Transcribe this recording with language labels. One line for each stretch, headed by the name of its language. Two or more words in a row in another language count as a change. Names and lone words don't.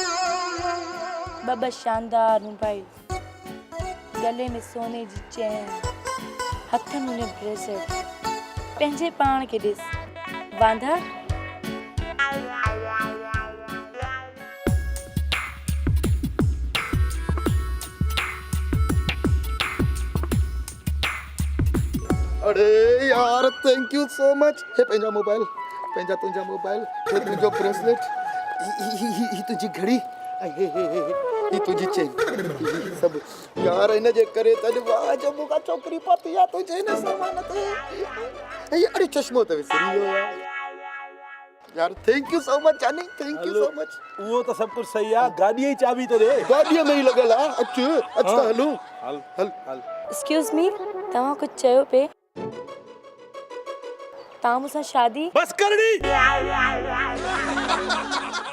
Sindhi: ॿ शानदार मोबाइल, गले में सोने जी चैन, हथनि में ब्रेसलेट, पंहिंजे पाण खे ॾिस वांधा। अरे यार
English: thank you so much.
Sindhi: हे पंहिंजा मोबाइल, पंहिंजा तुंहिंजा मोबाइल, हे तुंहिंजो ब्रेसलेट, ही तुंहिंजी घड़ी, हे तुंहिंजी चेन, सभु यार इन जे करे त वाह जो मूंखां छोकिरी पाती आहे तुंहिंजे हिन सामान ते। अरे चश्मो त विसरी वियो यार।
English: thank you so much जानी, thank you so much.
Sindhi: उहो त सभु कुझु सही आहे, गाॾीअ जी चाबी तो ॾे। गाॾीअ में ई लॻल आहे। अचु त हलूं। हल हल हल।
English: excuse me,
Sindhi: तव्हां कुझु चयो पे? तव्हां मूंसां शादी? बस करणी।